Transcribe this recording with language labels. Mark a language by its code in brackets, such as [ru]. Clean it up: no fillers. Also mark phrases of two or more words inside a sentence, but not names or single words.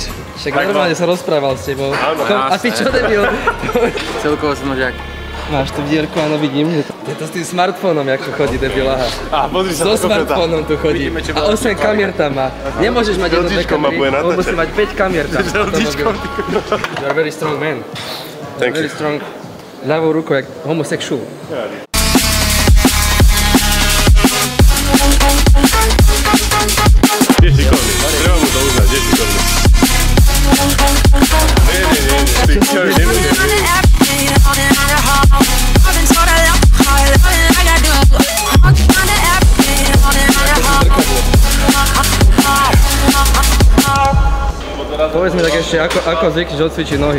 [sk] Však normálne sa rozprával s tebou. A ty čo, debil? Celkovo som nožiak. Máš tu dierku, áno, vidím. Je to s tým smartfónom, jak tu chodí, debil, aha. Pozri sa, so smartfónom tu chodí. A 8 kamier tam má. Nemôžeš mať jedno kamery, on musí mať 5 kamier tam. [en] You are very strong man. You are very strong. [sk] Ľavou rukou, jak homosexual. Je šikovný, treba mu to uznať, je šikovný. Nie, ty čo, nebude. Povedz mi tak ešte, ako zvykneš odcvičiť nohy?